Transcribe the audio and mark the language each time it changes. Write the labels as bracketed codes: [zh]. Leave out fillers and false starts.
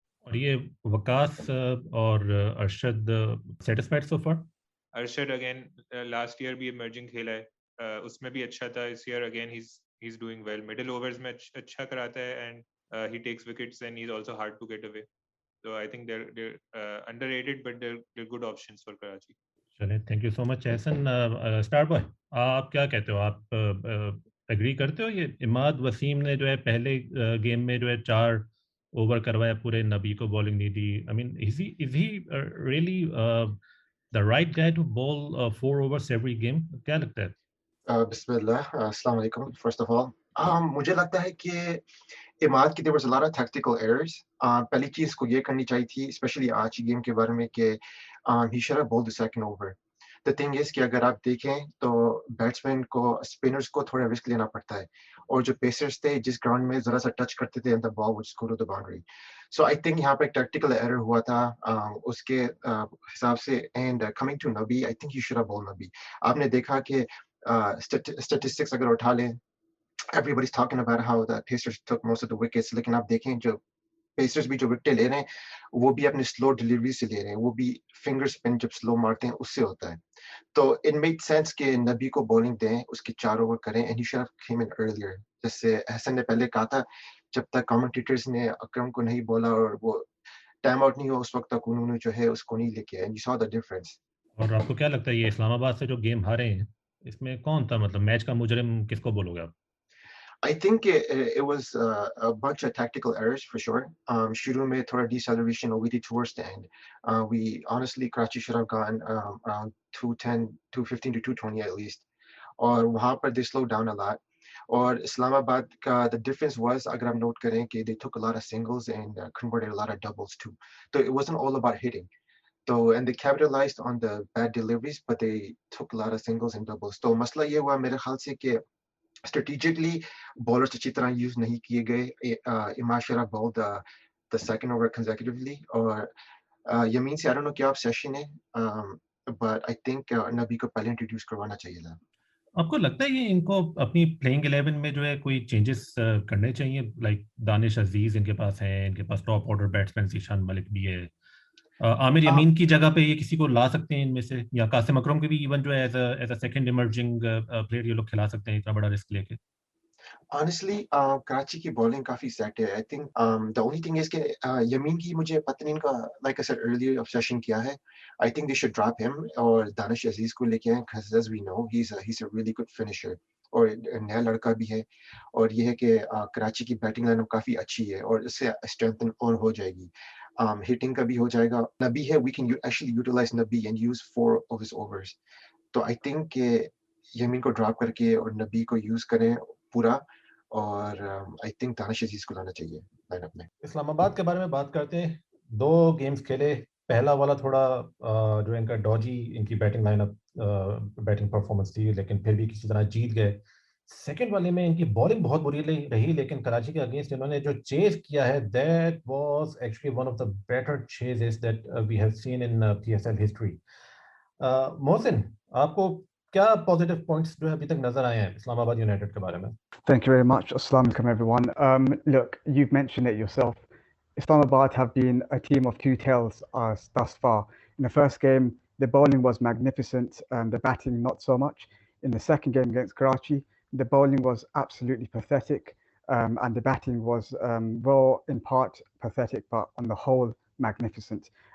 [hi] और ये वकास और अरशद सेटिस्फाइड सो फार? अरशद [en] again last year [hi] भी इमर्जिंग खेला है, उसमें भी अच्छा था। [en] इस year again he is doing well, middle overs [hi] में अच्छा कराता है, [en] And he takes wickets and he is also hard to get away. So I think they're underrated, but they're good options for Karachi. [hi] चलिए, [en] thank you so much [hi] Ehsan. Star boy, आप क्या कहते हो? आप एग्री करते हो ये इमाद वसीम ने जो है पहले गेम में जो है 4 ओवर करवाया पूरे, नबी को बॉलिंग नहीं दी? [en] I mean is he really the right guy to bowl 4 overs every game? [hi] क्या लगता है? बिस्मिल्लाह, अस्सलाम वालेकुम [en] First of all. [hi] मुझे लगता है कि इमाद की [en] There was a lot of tactical errors. [hi] पहली चीज़ को ये करनी चाहिए थी, स्पेशली आज की गेम के बारे में, कि [en] He should have bowled the second over. The thing is [hi] कि अगर आप देखें तो बैट्समैन को, स्पिनर्स को थोड़ा रिस्क लेना पड़ता है, और जो पेसर्स थे जिस ग्राउंड में ज़रा सा टच करते थे [en] And the ball would score to the boundary. So I think [hi] यहाँ पे एक टैक्टिकल एरर हुआ था उसके हिसाब से। [en] And coming to Nabi, I think he should have bowled Nabi. [hi] आपने देखा कि statistics अगर उठा लें, [en] everybody's talking about how the Pacers took most of the wickets, [hi] लेकिन आप देखें जो Pacers भी जो विकेट ले रहे हैं वो भी अपने स्लो डिलीवरी से ले रहे हैं, वो भी फिंगर स्पिन जब स्लो मारते हैं उससे होता है। तो [en] it made sense [hi] कि नबी को बॉलिंग दें, उसके 4 ओवर करें, [en] and he should have came in earlier। [hi] जैसे हसन ने पहले कहा था, जब तक कमेंटेटर्स ने अकरम को नहीं बोला और वो टाइम आउट नहीं हुआ, उस वक्त तक उन्होंने जो है उसको नहीं लेके आए, [en] and you saw the difference। [hi] और आपको क्या लगता है ये इस्लामाबाद से जो गेम हारे हैं, इसमें कौन था, मतलब मैच का मुजरिम किसको बोलोगे आप? [en] I think it was a bunch of tactical errors for sure. [hi] शुरू में थोड़ा deceleration हुई थी [en] towards the end. We honestly, Karachi should have gone around 210, 215 to 220 at least. [hi] और वहाँ पर [en] they slowed down a lot. और इस्लामाबाद का the difference was, [hi] अगर आप note करें, कि [en] they took a lot of singles and converted a lot of doubles too. So it wasn't all about hitting. So, and they capitalized on the bad deliveries, but they took a lot of singles and doubles. [hi] तो मसला ये हुआ मेरे ख्याल से कि strategically bowlers अच्छी तरह use नहीं किए गए। [en] Imad should have bowled the second over consecutively, [hi] और यमीन से [en] I don't know क्या obsession है, but I think [hi] नबी को पहले introduce करवाना चाहिए था। आपको लगता है ये इनको अपनी प्लेइंग 11 में जो है कोई चेंजेस करने चाहिए? लाइक दानिश अजीज इनके पास हैं, इनके पास top order batsman Ishan Malik भी है, आमिर Um, यमीन की जगह पे ये किसी को ला सकते हैं इनमें से, या कासिम अकरम के भी इवन जो है [en] as a second emerging player [hi] ये लोग खिला सकते हैं इतना बड़ा रिस्क लेके? honestly, कराची की bowling काफी set है। [en] I think the only thing is [hi] कि यमीन की मुझे पता नहीं इनका, [en] like I said earlier, [hi] obsession क्या है। [en] I think they should drop him [hi] और दानिश अजीज को लेके आए, [en] because as we know he's a really good finisher, [hi] और नया लड़का भी है। और ये है कि कराची की बैटिंग लाइनअप काफी अच्छी है और इससे स्ट्रेंथन और हो जाएगी। हिटिंग का भी हो जाएगा। नबी है, [en] we can actually utilize Nabi and use 4 of his overs। [hi] तो आई थिंक कि यमीन को ड्रॉप करके और नबी को यूज़ करें पूरा और आई थिंक दानिश अजीज को लाना चाहिए लाइनअप में। इस्लामाबाद के बारे में बात करते हैं। 2 गेम्स खेले। पहला वाला थोड़ा जो इनका डॉजी इनकी बैटिंग लाइनअप बैटिंग परफॉर्मेंस थी, लेकिन फिर भी किसी तरह जीत गए। सेकंड वाले में इनकी बॉलिंग बहुत बुरी रही, लेकिन कराची के अगेंस्ट इन्होंने जो चेज किया है, [en] That was actually one of the better chases that we have seen in PSL history. [hi] Mohsin, आपको क्या पॉजिटिव पॉइंट्स जो है अभी तक नजर आए हैं इस्लामाबाद यूनाइटेड के बारे में? [en] Thank you very much. Assalamu alaikum, everyone. Look, you've mentioned it yourself. Islamabad have been a team of two tails thus far. In the first game, the bowling was magnificent, the batting not so much. In the second game against Karachi, the bowling was absolutely pathetic, and the batting was, well, in part pathetic, but on the whole, magnificent.